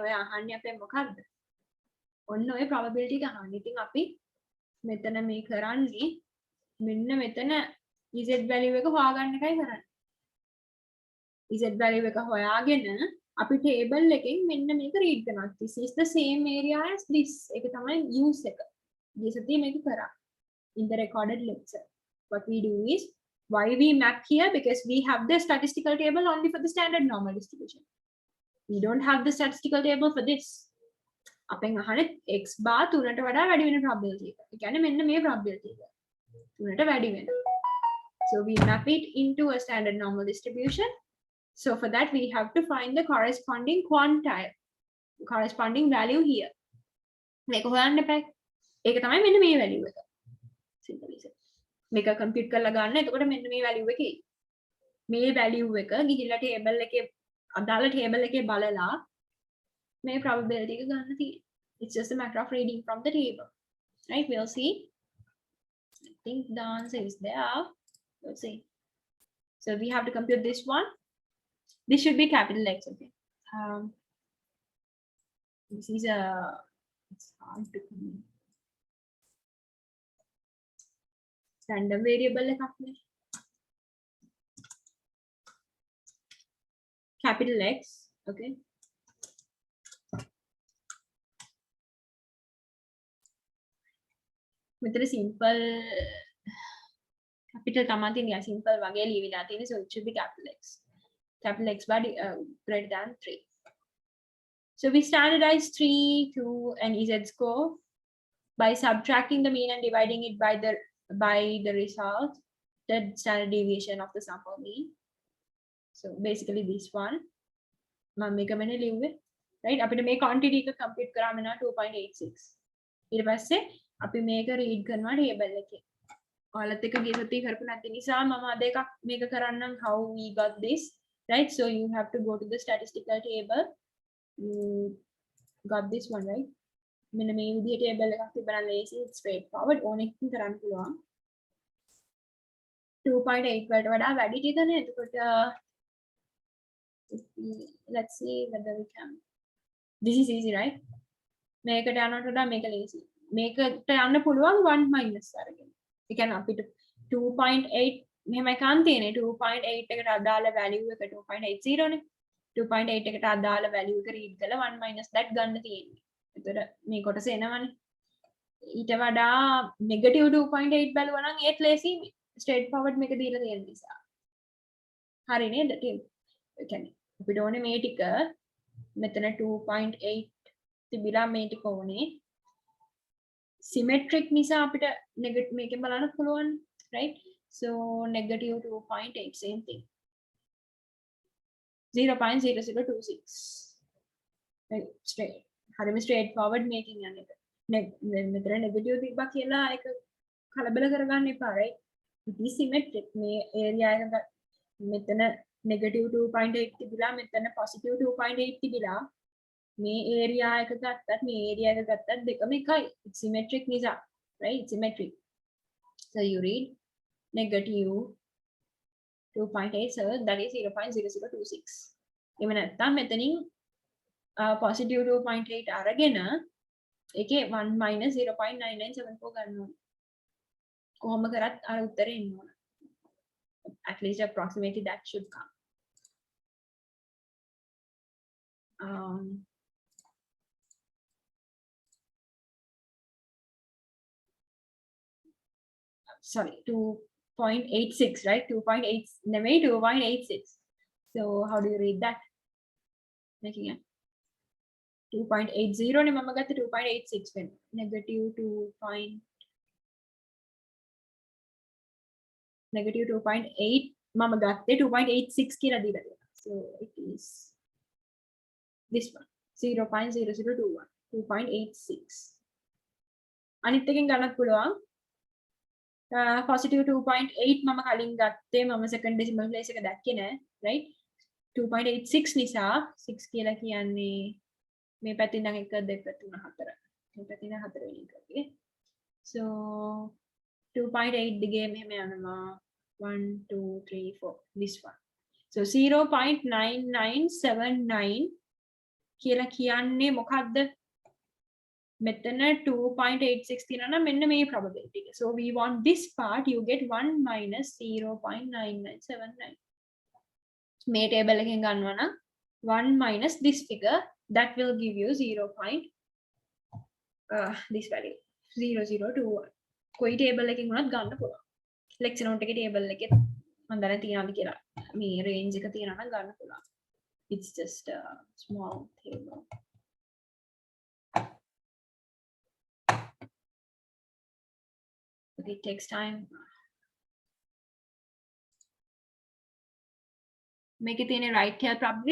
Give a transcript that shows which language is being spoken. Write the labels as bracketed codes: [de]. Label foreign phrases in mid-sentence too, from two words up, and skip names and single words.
[si] ඔය අහන්නේ අපෙන් මොකද්ද? ඔන්න ඔය probability එක අහන්නේ. ඉතින් අපි මෙතන මේ කරන්නේ මෙන්න මෙතන [en] z value [si] එක හොයාගන්න එකයි කරන්නේ. [en] z value [si] එක හොයාගෙන අපි table එකෙන් මෙන්න මේක read කරනවා. [en] This is the same area as this. [si] ඒක තමයි use එක. මේ සතියේ මේක කරා. [en] In the recorded lecture. What we do is why we map here because we have the statistical table only for the standard normal distribution. We don't have the statistical table for this. [si] අපෙන් අහන්නේ [en] x bar [si] 3ට වඩා වැඩි වෙන probability එක. ඒ කියන්නේ මෙන්න මේ probability එක. 3ට වැඩි වෙන. [en] So we map it into a standard normal distribution. So for that we have to find the corresponding quantile, corresponding value here. [si] මේක හොයන්න එපා. ඒක තමයි මෙන්න මේ value එක. [en] Simple is it. [si] මේක compute කරලා ගන්න. එතකොට මෙන්න මේ value එකේ. මේ value එක ගිහිල්ලා table එකේ අදාළ table එකේ බලලා මේ probability එක ගන්න තියෙන්නේ. [en] It's just a matter of reading from the table. Right? We'll see. I think the answer is there. Let's see. So we have to compute this one. This should be capital X. Okay. This is a. It's hard to. Random variable [si] එකක් නේ. [en] Capital X. Okay. [si] මෙතන [en] simple capital [si] තමයි තියෙන්නේ. simple වගේ ලියවිලා තියෙන්නේ. [en] So it should be capital X. Capital X bar greater than 3. So we standardize 3, 2 and z score by subtracting the mean and dividing it by the result, the standard deviation of the sample mean. So basically this one. [si] මම මේක මෙන්න ලිව්වේ. right? අපිට මේ quantity එක compute කරාම නා 2.86. ඊට පස්සේ අපි මේක read කරනවා table එකේ. ඔයාලත් එක්ක ගිය සතියේ කරපු නැති නිසා මම අද එකක් මේක කරන්නම් [en] how we got this. Right? So you have to go to the statistical table. You got this one, right? [si] මෙන්න මේ විදිහට table එකක් තිබ්බනම් [en] easy, it's straightforward. [si] ඕන එකකින් කරන්න පුළුවන්. 2.8 වලට වඩා වැඩි ටිකනේ. [en] එතකොට let's see whether we can. This is easy, right? [si] මේකට යනකොට වඩා මේක lazy. මේකට යන්න පුළුවන් 1 minus අරගෙන. ඒ කියන්නේ අපිට 2.8 මෙහෙම එකක් තියෙන්නේ 2.8 එකට අදාළ value එක 2.80 නේ. 2.8 එකට අදාළ value එක read කරලා [en] 1 minus that [si] ගන්න තියෙන්නේ. එතකොට මේ කොටස එනවනේ. ඊට වඩා negative 2.8 බලුවා නම් ඒත් [en] lazy straight forward [si] මේක දීලා තියෙන නිසා. හරි නේද? ඒ කියන්නේ අපිට ඕනේ මේ ටික මෙතන 2.8 තිබිලා මේ ටික ඕනේ. Symmetric නිසා අපිට negative මේකෙන් බලන්න පුළුවන්, [en] right? So negative 2.8 same thing. 0.0026. Right, straight. හරිම straight forward making [si] යන එක. මෙතන negative තිබ්බා කියලා ඒක කලබල කරගන්න එපා, [en] right? It is symmetric. [si] මේ area එක මෙතන negative 2.8 තිබිලා මෙතන positive 2.8 තිබිලා මේ area එක ගත්තත් මේ area එක ගත්තත් දෙකම එකයි. [en] It's symmetric නිසා, right? It's symmetric. So you read negative 2.8, so that is 0.0026. [si] එහෙම නැත්නම් මෙතනින් positive 2.8 අරගෙන ඒකේ 1 minus 0.9974 ගන්න ඕනේ. කොහොම කරත් අර උත්තරේ එන්න ඕන. [en] At least approximately that should come. Sorry, 2.86, right? 2.8, maybe 2.86. So how do you read that? Making it 2.80 [si] නේ මම ගත්තේ 2.86 වෙන. negative 2.8 මම ගත්තේ 2.86 කියලා දීලා තියෙනවා. [en] So it is this one 0.0021 2.86. [si] අනිත් එකෙන් ගන්නත් පුළුවන්. positive 2.8 මම කලින් ගත්තේ මම [en] second decimal place [si] එක දැක්කේ නෑ, right? 2.86 නිසා 6 කියලා කියන්නේ මේ පැත්තෙන් නම් 1 2 3 4 මේ පැත්තෙන් 4 වෙනි එකගේ. So 2.8 දිගේ මෙහෙම යනවා 1 2 3 4 [en] this one. [si] So 0.9979 කියලා කියන්නේ මොකක්ද? මෙතන 2.86 තියෙනවා නම් මෙන්න මේ probability එක. [en] So we want this part, you get 1 minus 0.9979. [si] මේ table එකෙන් ගන්නවා නම් [en] 1 minus this figure, that will give you 0. This value 0021. [si] කොයි table එකකින් වුණත් ගන්න පුළුවන්. [en] lecture note [si] එකේ table එකේ මම දැන තියනවාද කියලා මේ range එක තියනවා නම් ගන්න පුළුවන්. [en] It's just a small table. It takes time. Make it in a right here probably.